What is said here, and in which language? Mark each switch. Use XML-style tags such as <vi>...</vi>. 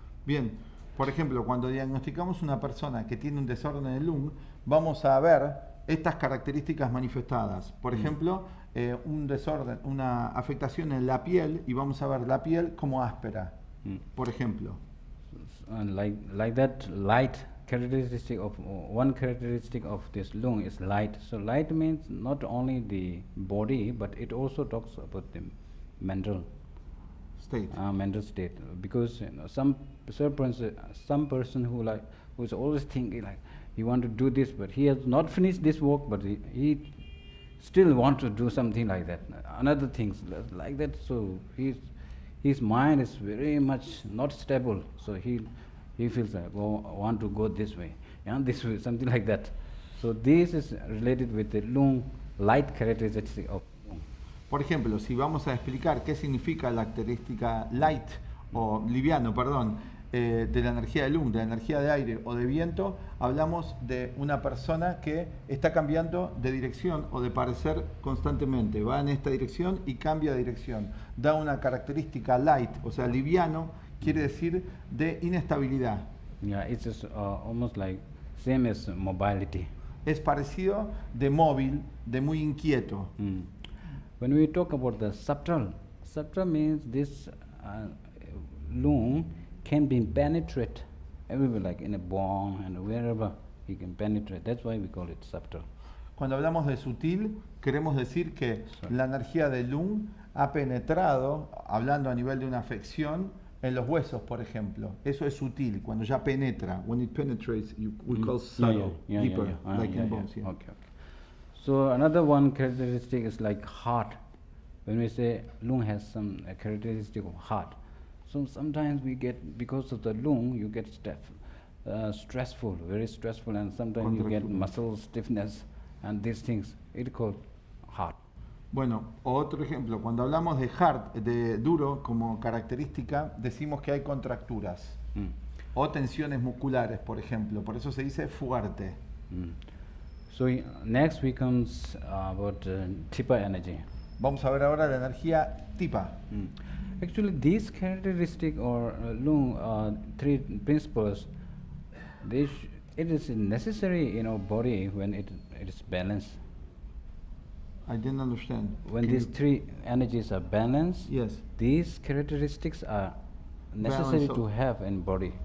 <es>Bien, por ejemplo, cuando diagnosticamos una persona que tiene un desorden en el lung, vamos a ver estas características manifestadas. Por ejemplo, un desorden, una afectación en la piel, y vamos a ver la piel como áspera, por ejemplo.</es> <en>Like that light characteristic of one characteristic of this lung is light. So light means not only the body, but it also talks about the mental State. Mental state. Because some person who's always thinking like he want to do this, but he has not finished this work, but he still want to do something like that. Another things like that. So his mind is very much not stable. So he feels like, oh, I want to go this way, and this way, something like that. So this is related with the lung light characteristic of lung.</en> <es>Por ejemplo, si vamos a explicar qué significa la característica light o liviano, perdón, de la energía de lung, de la energía de aire o de viento, hablamos de una persona que está cambiando de dirección o de parecer constantemente. Va en esta dirección y cambia de dirección. Da una característica light, o sea, liviano, quiere decir de inestabilidad.</es> <en>Yeah, it's just, almost like same as mobility.</en> <es>Es parecido de móvil, de muy inquieto.</es> <en>When we talk about the subtle means this lung can be penetrate everywhere, like in a bone and wherever he can penetrate. That's why we call it subtle.</en> <es>Cuando hablamos de sutil, queremos decir que la energía del lung ha penetrado, hablando a nivel de una afección, en los huesos, por ejemplo. Eso es sutil, cuando ya penetra.</es> <en>When it penetrates, we call subtle, deeper, like in bones. Yeah. Okay. So another one characteristic is like heart. When we say lung has some characteristic of heart, so sometimes we get, because of the lung, you get stressful, very stressful, and sometimes you get muscle stiffness and these things. It's called heart.</en> <es>Bueno, otro ejemplo, cuando hablamos de heart, de duro como característica, decimos que hay contracturas o tensiones musculares, por ejemplo. Por eso se dice fuerte.</es> <en>So next we comes about Tipa energy.</en> <es>Vamos a ver ahora la energía Tipa.</es> <en>Actually, these characteristic or lung three principles, it is necessary in our body when it is balanced. I didn't understand. When these three energies are balanced, yes, these characteristics are necessary to have in body.</en>